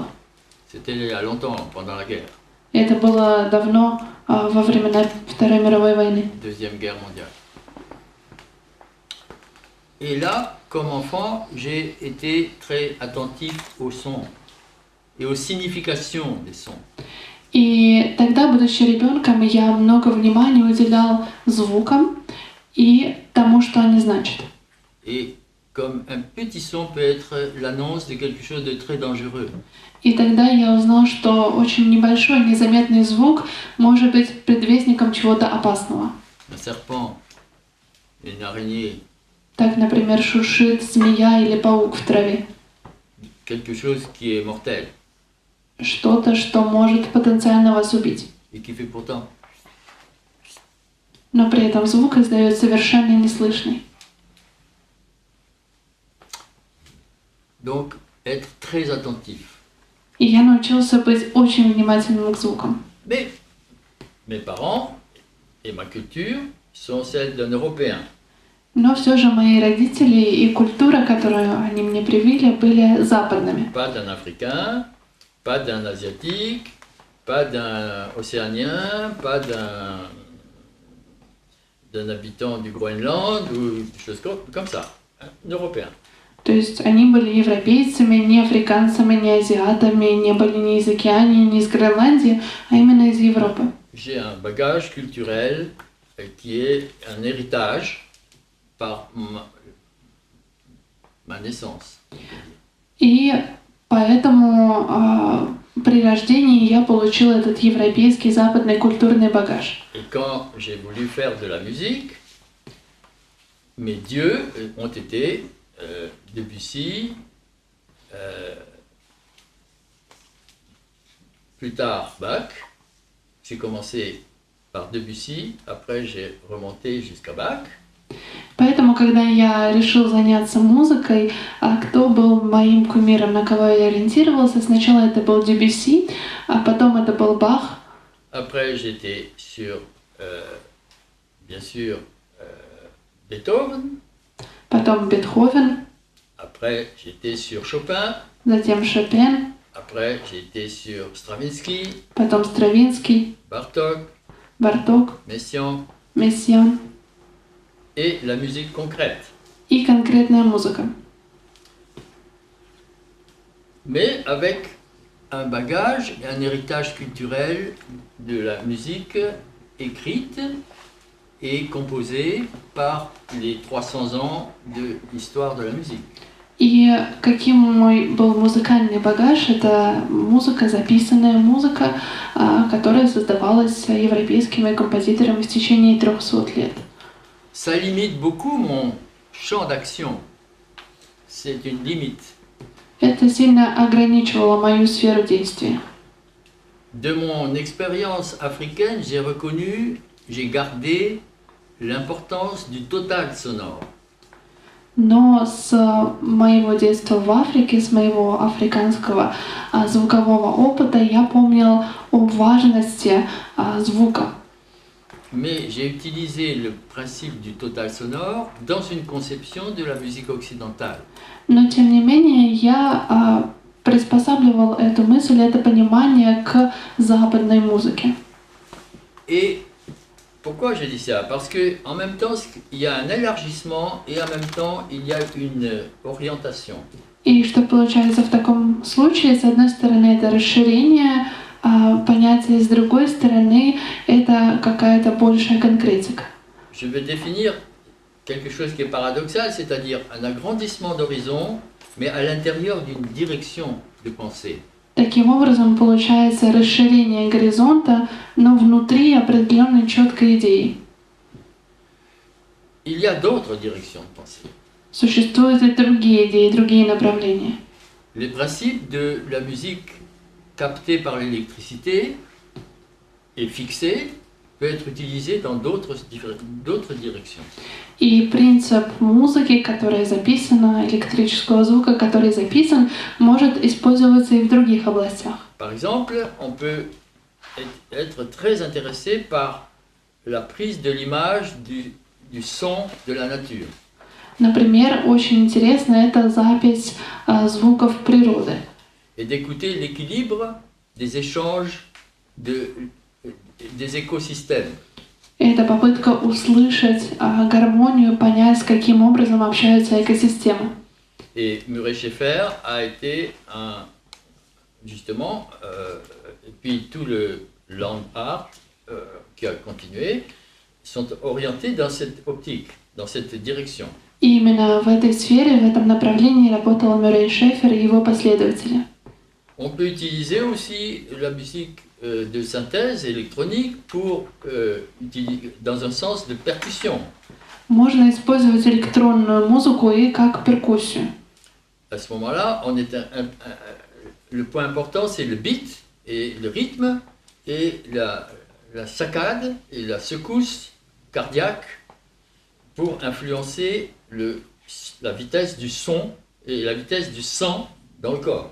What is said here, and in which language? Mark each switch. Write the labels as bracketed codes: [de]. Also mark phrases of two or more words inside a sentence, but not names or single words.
[fr] C'était il y a longtemps, pendant la guerre, [ru] И это было давно, во времена Второй мировой войны. [fr] Deuxième Guerre mondiale. Et là, comme enfant, j'ai été très attentif aux sons et aux significations des sons. [ru] И тогда, будучи ребенком, я много внимания уделял звукам и тому, что они значат. [fr] Et comme un petit son peut être l'annonce de quelque chose de très dangereux. [ru] И тогда я узнал, что очень небольшой, незаметный звук может быть предвестником чего-то опасного. [fr] Un serpent, une araignée, [ru] Так, например, шуршит змея или паук в траве. [fr] quelque chose qui est mortel [ru] Что-то, что может потенциально вас убить. [fr] et qui fait pourtant. [ru] Но при этом звук издает совершенно неслышный. [fr] Donc, être très attentif. [ru] И я научился быть очень внимательным к звукам. [fr] Mais mes parents et ma culture sont celles d'un Européen. [ru] Но все же мои родители и культура, которую они мне привили, были западными. [fr] Pas d'un Africain, pas d'un Asiatique, pas d'un Océanien, pas d'un habitant du Groenland ou des choses comme ça. Un Européen. [ru] То есть они были европейцами, не африканцами, не азиатами, не были ни из Океании, ни из Гренландии, а именно из Европы. [fr] J'ai un bagage culturel qui est un héritage par ma naissance. [ru] И поэтому при рождении я получила этот европейский западный культурный багаж. [fr] Et quand j'ai voulu faire de la musique, mes dieux ont été Debussy, plus tard Bach. J'ai commencé par Debussy, après j'ai remonté jusqu'à Bach. [ru] Поэтому, когда я решил заняться музыкой, кто был моим кумиром, на кого я ориентировался, сначала это был Дебюсси, а потом это был Бах. [fr] Après j'étais sur, bien sûr, Beethoven. [ru] Потом Бетховен, [fr] Après j'étais sur Chopin. [ru] затем Шопен, [fr] Après j'étais sur Stravinsky, [ru] потом Стравинский, [fr] Bartók, [ru] Барток, [fr] Messiaen [ru] Мессиан [fr] et la musique concrète. [ru] и конкретная музыка. [fr] Mais avec un bagage et un héritage culturel de la musique écrite et composée par les 300 ans de l'histoire de la musique. [ru] И каким мой был музыкальный багаж, это музыка, записанная музыка, которая создавалась европейскими композиторами в течение 300 лет. [fr] Ça limite beaucoup mon champ d'action. C'est une limite. [ru] Это сильно ограничивало мою сферу действия. [fr] De mon expérience africaine, j'ai gardé l'importance du total sonore. [ru] Но с моего детства в Африке, с моего африканского звукового опыта, я помнил об важности звука. [fr] Mais j'ai utilisé le principe du total sonore dans une conception de la musique occidentale. [ru] Но тем не менее, я приспосабливал эту мысль, это понимание к западной музыке. [fr] Et pourquoi je dis ça? Parce que en même temps, il y a un élargissement et en même temps, il y a une orientation. [ru] И что получается в таком случае? С одной стороны, это расширение понятия, с другой стороны, это какая-то большая конкретика. [fr] Je veux définir quelque chose qui est paradoxal, c'est-à-dire un agrandissement d'horizon, mais à l'intérieur d'une direction de pensée. [ru] Таким образом, получается расширение горизонта, но внутри определенной четкой идеи. [fr] Il y a d'autres directions de pensée. [ru] Существуют и другие идеи, другие направления. [fr] Les principes de la musique captée par l'électricité est fixé peut être utilisé dans d'autres directions. [ru] И принцип музыки, которая записана, электрического звука, который записан, может использоваться и в других областях. [fr] Par exemple, on peut être très intéressé par la prise de l'image du son de la nature. [ru] Например, очень интересно это запись звуков природы. [fr] Et d'écouter l'équilibre des échanges des écosystèmes. [ru] Это попытка услышать гармонию, понять, каким образом общаются экосистемы. [fr] Et Murray Schaeffer a été justement, et puis tout le [en] land art [fr] qui a continué, sont orientés dans cette optique, dans cette direction. [ru] И именно в этой сфере, в этом направлении работал Мюррей Шефер и его последователи. [fr] On peut utiliser aussi la musique de synthèse électronique dans un sens de percussion. [ru] Можно использовать электронную музыку и как перкуссию. [fr] À ce moment-là, le point important, c'est le beat et le rythme et la saccade et la secousse cardiaque pour influencer la vitesse du son et la vitesse du sang dans le corps.